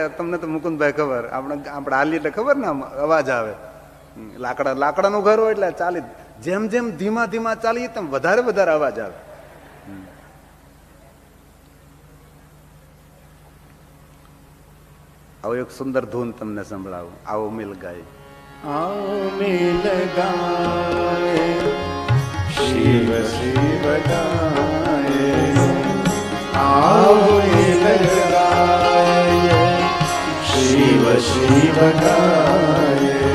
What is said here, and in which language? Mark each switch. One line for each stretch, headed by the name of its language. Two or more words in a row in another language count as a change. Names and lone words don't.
Gujarati: તમને તો મુકુંદભાઈ ખબર, આપણે હાલીએ એટલે ખબર ને અવાજ આવે. લાકડાનું ઘર હોય એટલે ચાલી, જેમ જેમ ધીમા ધીમા ચાલીએ તેમ વધારે અવાજ આવે. આવો એક સુંદર ધૂન તમને સંભળાવું.
Hindi: आवो मिल गाय, आओ मिल गाए, शिव शिव गाए. आओ मिल गाए, शिव शिव गाए.